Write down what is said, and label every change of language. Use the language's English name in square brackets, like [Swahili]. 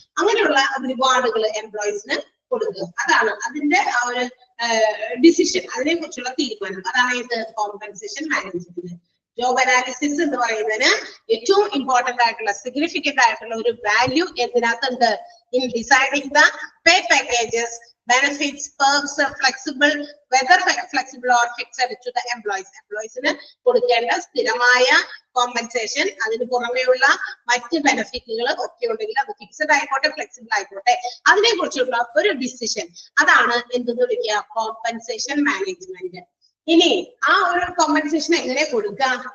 [Malayalam] അങ്ങനെയുള്ള റിവാർഡുകൾ എംപ്ലോയീസിന് കൊടുക്കുക. അതാണ് അതിന്റെ ആ ഒരു ഡിസിഷൻ, അതിനെ കുറിച്ചുള്ള തീരുമാനം. അതാണ് ഇത് കോമ്പൻസേഷൻ മാനേജ്മെന്റ്. ജോബ് അനാലിസിസ് എന്ന് പറയുന്നതിന് ഏറ്റവും ഇമ്പോർട്ടന്റ് ആയിട്ടുള്ള, സിഗ്നിഫിക്കന്റ് ആയിട്ടുള്ള ഒരു value എന്തിനകത്തുണ്ട്? [English] In deciding the pay packages, benefits, perks, whether flexible or fixed to the employees. [Malayalam] എംപ്ലോയീസിന് കൊടുക്കേണ്ട സ്ഥിരമായ കോമ്പൻസേഷൻ, അതിന് പുറമെയുള്ള മറ്റ് ബെനിഫിറ്റുകൾ ഒക്കെ ഉണ്ടെങ്കിൽ അത് ഫിക്സഡ് ആയിക്കോട്ടെ ഫ്ലെക്സിബിൾ ആയിക്കോട്ടെ, അതിനെ കുറിച്ചുള്ള ഒരു ഡിസിഷൻ, അതാണ് എന്തെന്ന് വിളിക്കുക? Compensation management. ഇനി ആ ഒരു കോമ്പൻസേഷൻ എങ്ങനെ കൊടുക്കാം?